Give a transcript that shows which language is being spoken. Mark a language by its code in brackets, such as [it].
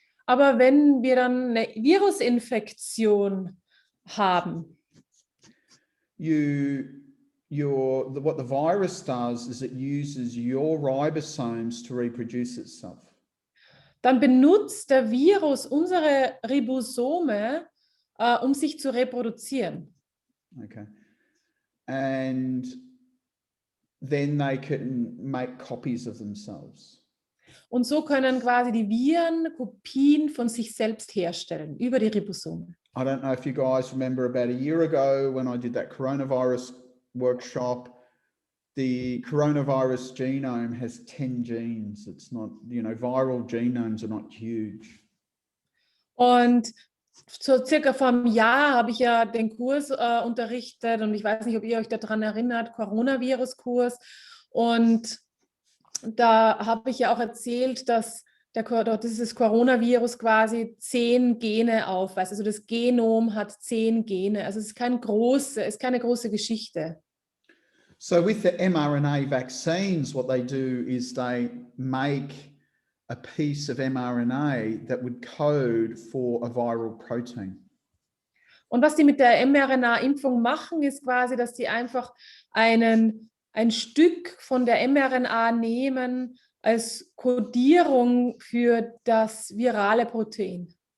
[de] aber wenn wir dann eine Virusinfektion haben, [en] what the virus does is it uses your ribosomes to reproduce itself. [de] Dann benutzt der Virus unsere Ribosome, um sich zu reproduzieren. [en] Okay. And then they can make copies of themselves. [de] Und so können quasi die Viren Kopien von sich selbst herstellen über die Ribosome. [en] I don't know if you guys remember about a year ago when I did that coronavirus workshop, the coronavirus genome has 10 genes. It's not, viral genomes are not huge. [de] Und so circa vor einem Jahr habe ich ja den Kurs unterrichtet und ich weiß nicht, ob ihr euch daran erinnert, Coronavirus-Kurs. Und da habe ich ja auch erzählt, dass dieses Coronavirus quasi 10 Gene aufweist. Also das Genom hat 10 Gene. Also es ist keine große Geschichte. [en] So with the mRNA vaccines, what they do is they make a piece of mRNA that would code for a viral protein. [de] Und was die mit der mRNA-Impfung machen, ist quasi, dass sie einfach ein Stück von der mRNA nehmen als Kodierung für das virale Protein.